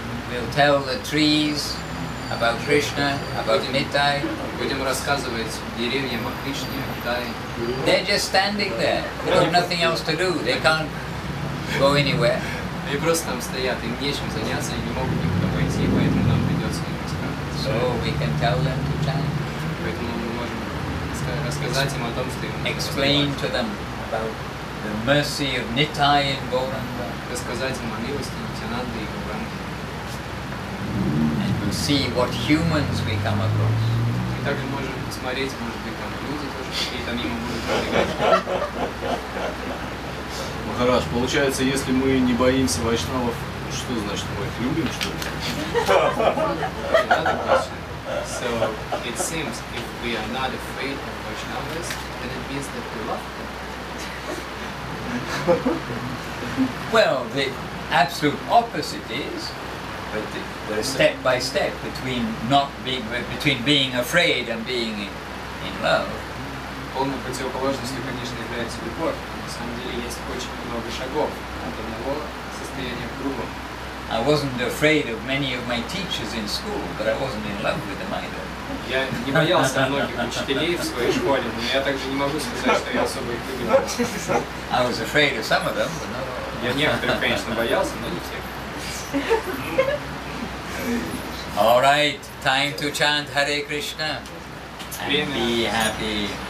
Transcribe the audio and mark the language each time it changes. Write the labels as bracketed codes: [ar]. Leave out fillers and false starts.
[en] We'll tell the trees about Krishna, about Nittai. [ru] Будем рассказывать деревьям о Кришне, о Нитае. [en] They're just standing there. They have nothing else to do. They can't go anywhere. [ru] Они просто там стоят, им нечем заняться, они не могут никуда пойти, поэтому нам придется им рассказывать. [en] So we can tell them to chant. [ru] Поэтому мы можем рассказать им о том, что им нужно [en] Explain to them about the mercy of Nittai and Gauranga. [ru] рассказать им о милости Нитянанды и Гауранги. [en] And we'll see what humans we come across. [ru] И также можем посмотреть, может быть, там люди тоже какие-то мимо будут пробегать. Махарадж, получается, если мы не боимся вайшнавов, что значит, мы их любим, что ли? [en] Another question. So it seems if we are not afraid of Vaishnavas, then it means that we love them. Well, the absolute opposite is the step by step between being afraid and being in love. [ru] Полной противоположностью, конечно, является любовь. На самом деле есть очень много шагов от одного состояния к другому. [en] I wasn't afraid of many of my teachers in school, but I wasn't in love with them either. [ru] Я не боялся многих учителей в своей школе, но я также не могу сказать, что я особо их любил. [en] I was afraid of some of them, but not all. [ru] Я некоторых, конечно, боялся, но не всех. [en] All right, time to chant Hare Krishna and be happy.